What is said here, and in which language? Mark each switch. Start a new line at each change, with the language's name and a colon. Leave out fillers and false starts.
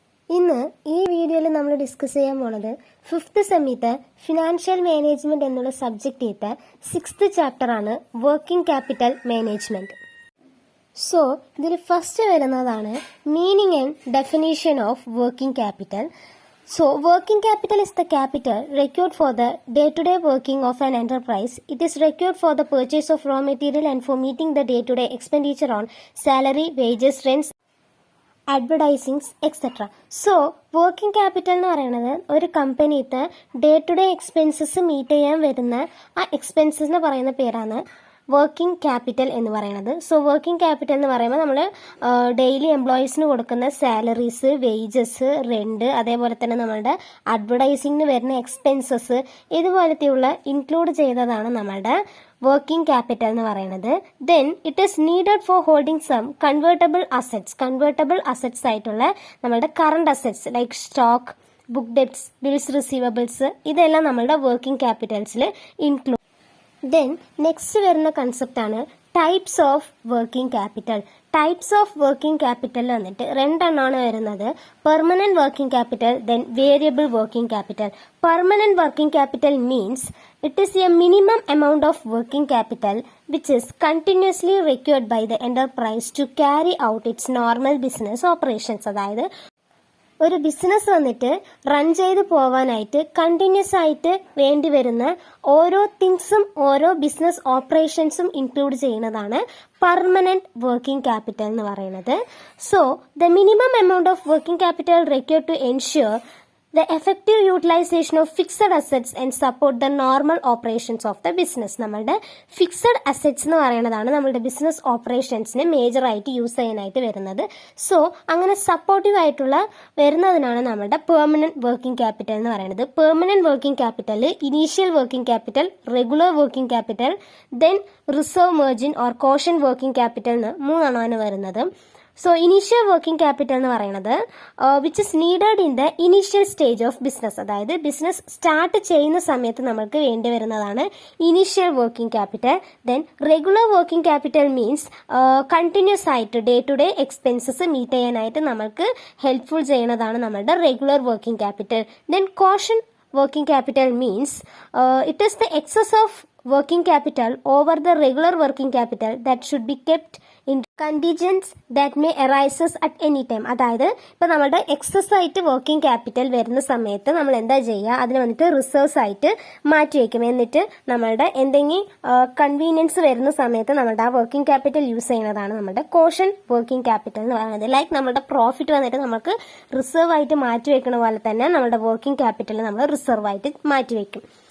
Malayalam: ഇന്ന് ഈ വീഡിയോയിൽ നമ്മൾ ഡിസ്കസ് ചെയ്യാൻ പോണത് 5th സെമ്മിത്തെ ഫിനാൻഷ്യൽ മാനേജ്മെന്റ് എന്നുള്ള സബ്ജക്റ്റിത്തെ 6th ചാപ്റ്റർ ആണ് വർക്കിംഗ് ക്യാപിറ്റൽ മാനേജ്മെന്റ്. സോ ഇതിൽ ഫസ്റ്റ് വരുന്നതാണ് meaning and definition of working capital.
English: So, working capital is the capital required for the day-to-day working of an enterprise. It is required for the purchase of raw material and for meeting the day-to-day expenditure on salary, wages, rents, advertisings etcetera.
Malayalam: So working capital എന്ന് പറയുന്നത് ഒരു കമ്പനിത്തെ day to day expenses meet ചെയ്യാൻ വരുന്ന ആ expenses എന്ന് പറയുന്ന പേരാണ് working capital എന്ന് പറയുന്നത്. സോ വർക്കിംഗ് ക്യാപിറ്റൽ എന്ന് പറയുമ്പോൾ നമ്മൾ ഡെയിലി എംപ്ലോയീസിന് കൊടുക്കുന്ന സാലറീസ്, വേജസ്, റെന്റ്, അതേപോലെ തന്നെ നമ്മളുടെ അഡ്വർടൈസിങ്ങിന് വരുന്ന എക്സ്പെൻസസ്, ഇതുപോലത്തെയുള്ള ഇൻക്ലൂഡ് ചെയ്തതാണ് നമ്മളുടെ വർക്കിംഗ് ക്യാപിറ്റൽ എന്ന് പറയുന്നത്.
English: Then it is needed for holding some convertible assets ആയിട്ടുള്ള നമ്മളുടെ current assets like stock, book debts, bills receivables, ഇതെല്ലാം നമ്മളുടെ working ക്യാപിറ്റൽസിൽ include.
Malayalam: ദെൻ നെക്സ്റ്റ് വരുന്ന കൺസെപ്റ്റാണ് types of working capital. Types of working capital വന്നിട്ട് രണ്ടെണ്ണമാണ് വരുന്നത്. Permanent working capital, then variable working capital.
English: Permanent working capital means it is a minimum amount of working capital which is continuously required by the enterprise to carry out its normal business operations.
Malayalam: അതായത് ഒരു business വന്നിട്ട് run ചെയ്ത് പോവാനായിട്ട് continuous ആയിട്ട് വേണ്ടി വരുന്ന ഓരോ തിങ്സും ഓരോ ബിസിനസ് ഓപ്പറേഷൻസും ഇൻക്ലൂഡ് ചെയ്യുന്നതാണ് പെർമനന്റ് വർക്കിംഗ് ക്യാപിറ്റൽ എന്ന് പറയുന്നത്.
English: So the minimum amount of working capital required to ensure the effective utilization of fixed assets and support the normal operations of the business.
Malayalam: നമ്മളുടെ ഫിക്സഡ് അസറ്റ്സ് എന്ന് പറയുന്നതാണ് നമ്മളുടെ business ഓപ്പറേഷൻസിന് major ആയിട്ട് use ചെയ്യാനായിട്ട് വരുന്നത്. So അങ്ങനെ സപ്പോർട്ടീവ് ആയിട്ടുള്ള വരുന്നതിനാണ് നമ്മളുടെ പെർമനന്റ് വർക്കിംഗ് ക്യാപിറ്റൽ എന്ന് പറയുന്നത്. Permanent working capital, initial working capital, regular working capital, then reserve margin or caution working capital എന്ന് മൂന്നെണ്ണമാണ് വരുന്നത്.
English: So initial working capital എന്ന് പറയുന്നത് which is needed in the initial stage of business.
Malayalam: അതായത് business start ചെയ്യുന്ന സമയത്ത് നമ്മൾക്ക് വേണ്ടി വരുന്നതാണ് initial working capital. Then regular working capital means continuous ആയിട്ട് day to day expenses meet ചെയ്യാനായിട്ട് നമ്മൾക്ക് ഹെൽപ്ഫുൾ ചെയ്യുന്നതാണ് നമ്മളുടെ regular working capital.
English: Then caution working capital means it is the excess of working capital over the regular working capital that should be kept in contingents that may arises at any time.
Malayalam: അതായത് ഇപ്പം നമ്മളുടെ excess ആയിട്ട് working capital വരുന്ന സമയത്ത് നമ്മൾ എന്താ ചെയ്യുക, അതിന് വന്നിട്ട് റിസർവ്സ് ആയിട്ട് മാറ്റി വയ്ക്കും. എന്നിട്ട് നമ്മളുടെ എന്തെങ്കിലും കൺവീനിയൻസ് വരുന്ന സമയത്ത് നമ്മളുടെ ആ വർക്കിംഗ് ക്യാപിറ്റൽ യൂസ് ചെയ്യുന്നതാണ് നമ്മുടെ കോഷൻ വർക്കിംഗ് ക്യാപിറ്റൽ എന്ന് പറയുന്നത്. ലൈക്ക് നമ്മുടെ പ്രോഫിറ്റ് വന്നിട്ട് നമുക്ക് റിസർവ് ആയിട്ട് മാറ്റി വെക്കുന്ന പോലെ തന്നെ നമ്മുടെ വർക്കിംഗ് ക്യാപിറ്റൽ നമ്മൾ റിസർവ് ആയിട്ട് മാറ്റി വെക്കും.